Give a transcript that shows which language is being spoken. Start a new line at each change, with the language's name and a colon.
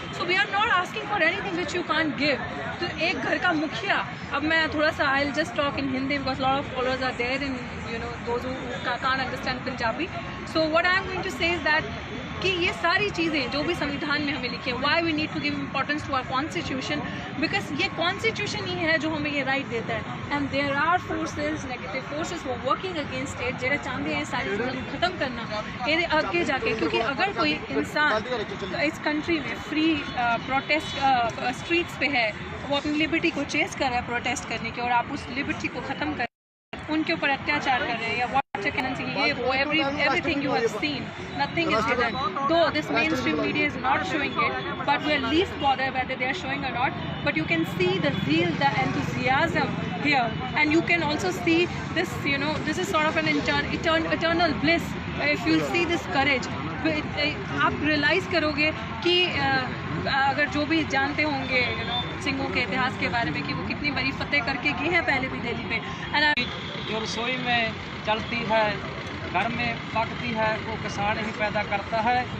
English: So we are not asking for anything which you can't give.
Hindi: तो एक घर का मुखिया, अब मैं थोड़ा सा
English: I'll just talk in Hindi because a lot of followers are there in those who can't understand Punjabi. So what I'm going to say is that
Hindi: कि ये सारी चीज़ें जो भी संविधान में हमें लिखी है,
English: why we need to give importance to our constitution, because
Hindi: ये कॉन्स्टिट्यूशन ही है जो हमें ये राइट देता है।
English: and there are forces, negative forces वो working against it,
Hindi: जो चाहते हैं सारी चीज़ों को ख़त्म करना ये आगे जाके। क्योंकि अगर कोई इंसान इस कंट्री में फ्री प्रोटेस्ट स्ट्रीट्स पे है, वो अपनी लिबर्टी को चेस कर रहा है प्रोटेस्ट करने की, और आप उस लिबर्टी को ख़त्म कर उनके ऊपर अत्याचार कर रहे हैं, या
English: everything you have seen, nothing is hidden. Though this mainstream media is not showing it, but we are least bothered whether they are showing or not. But you can see the zeal, the enthusiasm here, and you can also see this. This is sort of an eternal bliss. If you see this courage,
Hindi: आप realise करोगे कि अगर जो भी जानते होंगे सिंहों के इतिहास के बारे में कि वो कितनी बड़ी फतेह करके गए हैं पहले भी दिल्ली पे। जो रसोई में चलती है, घर में पकती है, वो किसान ही पैदा करता है।